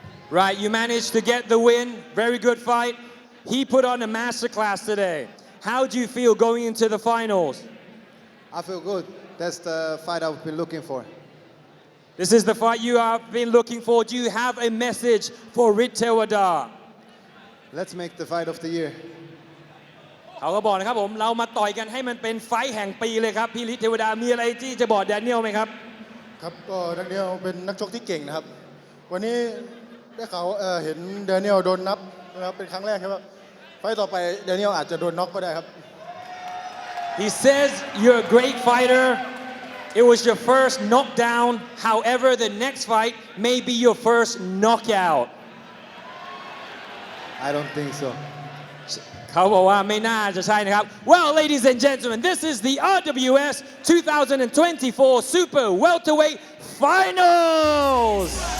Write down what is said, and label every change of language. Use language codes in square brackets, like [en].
[en] Right, you managed to get the win. Very good fight. He put on a masterclass today. How do you feel going into the finals? I feel good. That's the fight I've been looking for. This is the fight you have been looking for. Do you have a message for Rittewada? let's make the fight of the year. [th] เขาก็บอกนะครับผมเรามาต่อยกันให้มันเป็นไฟท์แห่งปีเลยครับพี่ฤทธิ์เทวดามีอะไรที่จะบอกแดเนียลไหมครับ ครับก็แดเนียลเป็นนักชกที่เก่งนะครับวันนี้ได้ข่าวเห็นแดเนียลโดนนับนะครับเป็นครั้งแรกครับไฟท์ต่อไปแดเนียลอาจจะโดนน็อกก็ได้ครับ [en] He says you're a great fighter. It was your first knockdown. However, the next fight may be your first knockout. I don't think so. [th] เขาบอกว่าไม่น่าจะใช่นะครับ [en] Well, ladies and gentlemen, this is the RWS 2024 Super Welterweight Finals.